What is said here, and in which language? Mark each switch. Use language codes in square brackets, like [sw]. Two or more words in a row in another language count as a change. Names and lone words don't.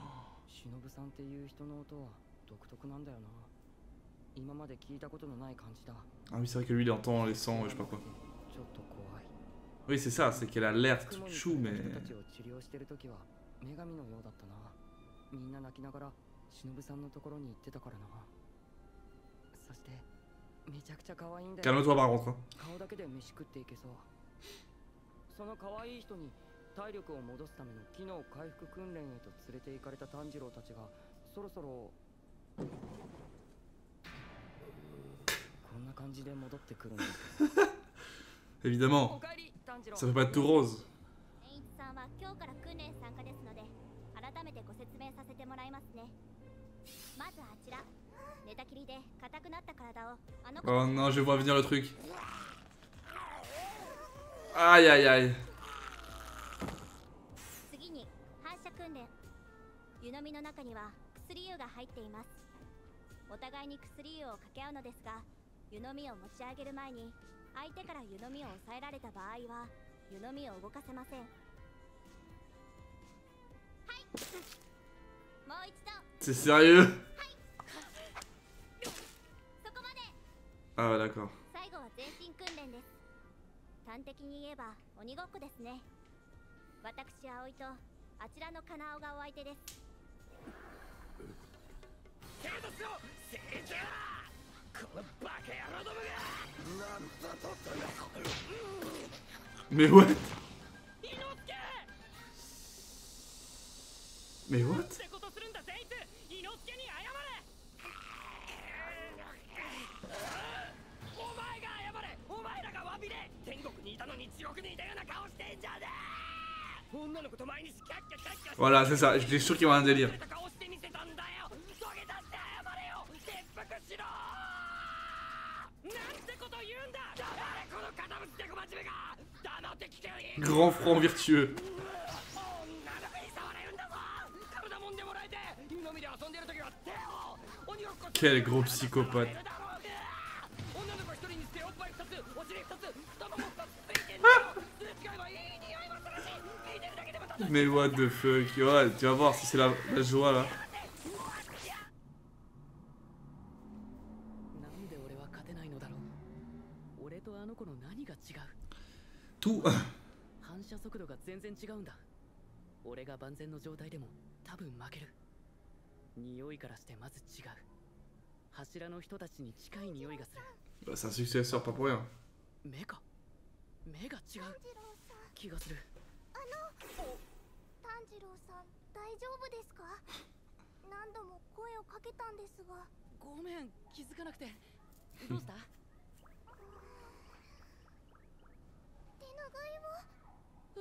[fr] Ah oui c'est vrai que lui il entend les sons, je sais pas quoi. Oui c'est ça, c'est qu'elle a l'air chou mais... Calme-toi par contre. [ja] その可愛い人に体力を戻すための機能回復訓練へと連れて行かれた炭治郎たちがそろそろこんな感じで戻ってくるんです。 [fr] Évidemment. Ça peut pas être tout rose. [ja] 健一さんは今日から訓練参加ですので、改めてご説明させてもらいますね。まずあちら、寝たきりで硬くなった体をあの子。 [fr] Oh non, je vois venir le truc. Aïe aïe aïe. [ja] 次に反射訓練。湯飲みの中には薬湯が入っています。お互いに薬湯を掛け合うのですが、湯飲みを持ち上げる前に相手から湯飲みを抑えられた場合は湯飲みを動かせません。はい。もう一度。 [fr] C'est sérieux? [ja] そこまで。 [fr] Ah ouais d'accord. [ja] 最後は全身訓練です。端的に言えば鬼ごっこですね。私葵とあちらのカナオがお相手です。 [fr] Mais what? Mais what? [ja] 天国にいたのに地獄にいたような顔してんじゃねえ。女の子と毎日キャッキャキャッキャ。 [fr] Voilà, c'est ça. J'étais sûr qu'il y avait un délire. [ja] 顔してみせたんだよ。土下座して謝れよ。切腹しろ。なんてこと言うんだ。誰この堅物でこまちめが。黙って聞けよ。 [fr] Grand franc virtueux. [ja] 女の子に触れるんだぞ。体もんでもらえて。湯飲みで遊んでる時は手を。鬼ごっこ。 [fr] Quel gros psychopathe. Mais [en] what the fuck? [fr] Ouais, tu vas voir si c'est la joie là. Tout. [ja] 反射速度が全然違うんだ。俺が万全の状態でも多分負ける。匂いからしてまず違う。柱の人たちに近い匂いがする。 [fr] Bah, c'est un successeur, pas pour rien. [ja] 目が違う気がする。炭治郎さん大丈夫ですか？何度も声をかけたんですが。ごめん、気づかなくて。どうした？手長いを。